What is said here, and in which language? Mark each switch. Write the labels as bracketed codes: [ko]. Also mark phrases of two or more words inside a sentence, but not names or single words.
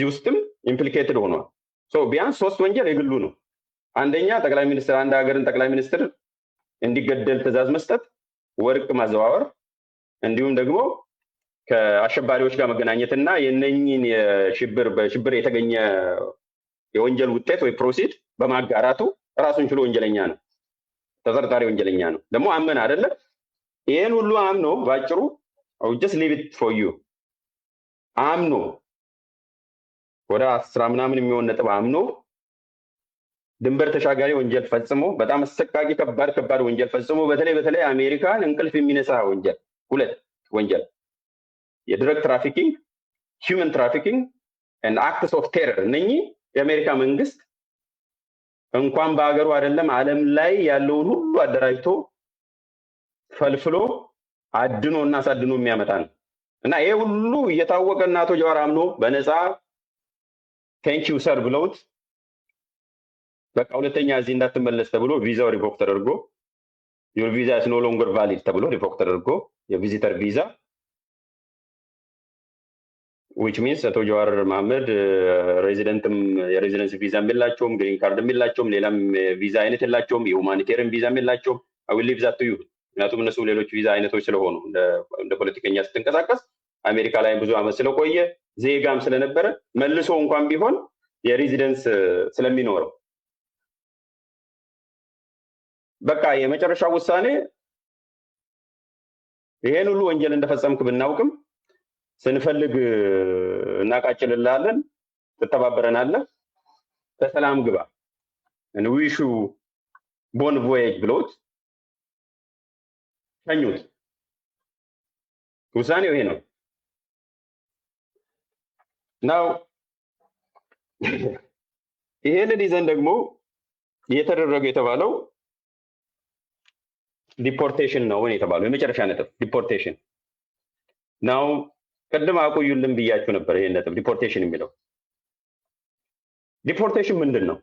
[am] ውስጥም ኢምፕሊኬትድ ሆኗል። ቢያንስ 3 ወንጀል የግሉ ነው። አንደኛ ጠቅላይ ሚኒስትር፣ አንድ ሀገርን ጠቅላይ ሚኒስትር እንዲገደል ትዕዛዝ መስጠት፣ ወርቅ ማዘዋወር፣ እንዲሁም ደግሞ ከአሸባሪዎች ጋር መገናኘትና የነኝን በሽብር የተገኘ የወንጀል ውጤት ወይ ፕሮሲድ በማጋራቱ ራሱን ችሎ ወንጀለኛ ነው፣ ተጠርጣሪ ወንጀለኛ ነው። ደግሞ አመን አይደለ? ይሄን ሁሉ አምኖ ባጭሩ [en] just leave it for you [am] አምኖ ወደ 10 ምናምን የሚሆን ነጥብ አምኖ ድንበር ተሻጋሪ ወንጀል ፈጽሞ በጣም አሰቃቂ ከባድ ወንጀል ፈጽሞ በተለይ አሜሪካን እንቅልፍ የሚነሳ ወንጀል 2 ወንጀል የድረግ ትራፊኪንግ፣ [en] human trafficking and acts of terror [am] እነኚህ የአሜሪካ መንግስት እንኳን በአገሩ አይደለም ዓለም ላይ ያለውን ሁሉ አደራጅቶ ፈልፍሎ አድኖና አሳድኖ የሚያመጣ ነው እና ይሄ ሁሉ እየታወቀ እና አቶ ጀዋር አምኖ በነፃ [en] thank you sir [am] ብለውት በቃ ሁለተኛ እዚህ እንዳትመለስ ተብሎ ቪዛው ሪቮክ ተደርጎ [en] your visa is no longer valid [am] ተብሎ ሪቮክ ተደርጎ የቪዚተር ቪዛ [en] which means [am] አቶ ጀዋር መሐመድ የሬዚደንስ ቪዛ የላቸውም፣ [en] green card [am] የላቸውም፣ ሌላም ቪዛ አይነት የላቸውም፣ የሁማኒቴሪያን ቪዛ የላቸውም። [en] I will leave that to you። [am] ምክንያቱም እነሱ ሌሎች ቪዛ አይነቶች ስለሆኑ እንደ ፖለቲከኛ ስትንቀሳቀስ አሜሪካ ላይ ብዙ ዓመት ስለቆየ ዜጋም ስለነበረ መልሶ እንኳን ቢሆን የሬዚደንስ ስለሚኖረው በቃ የመጨረሻው ውሳኔ ይሄን ሁሉ ወንጀል እንደፈጸምክ ብናውቅም ስንፈልግ እናቃጭልልሃለን፣ ትተባበረናለህ፣ በሰላም ግባ [en] and we wish you bon voyage [am] ብሎት ሸኙት። ውሳኔው ይሄ ነው። ናው ይሄንን ይዘን ደግሞ የተደረገው የተባለው ዲፖርቴሽን ነው የተባለው የመጨረሻ ነጥብ ዲፖርቴሽን ናው። ቀደም አቆዩልን ብያችሁ ነበር። ይሄን ነጥብ ዲፖርቴሽን የሚለው ዲፖርቴሽን ምንድን ነው?